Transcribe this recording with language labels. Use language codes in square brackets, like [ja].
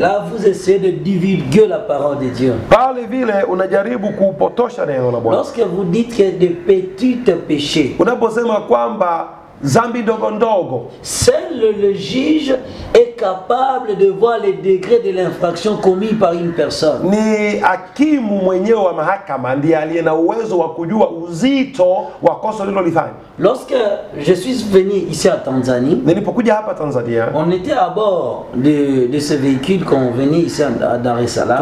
[fr] Là vous essayez de divulguer la parole de Dieu. [sw] Pale vile unajaribu kupotosha neno la Bwana. [fr] Lorsque vous dites que des petits péchés. [sw] Unaposema kwamba zambi ndogo ndogo, [fr] seul le juge est capable de voir les degrés de l'infraction commise par une personne. [sw] Ni hakimu mwenyewe wa mahakama ndiye aliye na uwezo wa kujua uzito wa kosa lilolifanya. [fr] Lorsque je suis venu ici à Tanzanie, [sw] nilipokuja hapa Tanzania, [fr] on était à bord de ce véhicule qu'on venait ici à Dar es Salaam.